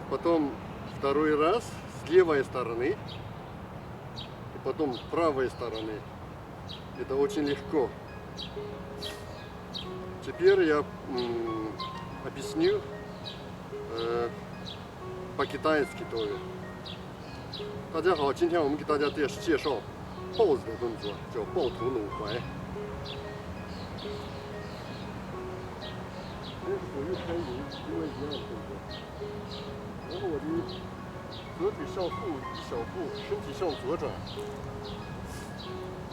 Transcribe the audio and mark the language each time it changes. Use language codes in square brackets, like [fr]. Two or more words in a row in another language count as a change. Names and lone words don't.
[ru] Потом второй раз с левой стороны. И потом с правой стороны. Это очень легко. Теперь я объясню по-китайски тоже. [zh] 大家好，今天我们给大家介绍 pose 的动作，叫豹头搂怀。这是属于开营，因为一样的动作。然后我的左腿向后一小步，身体向左转。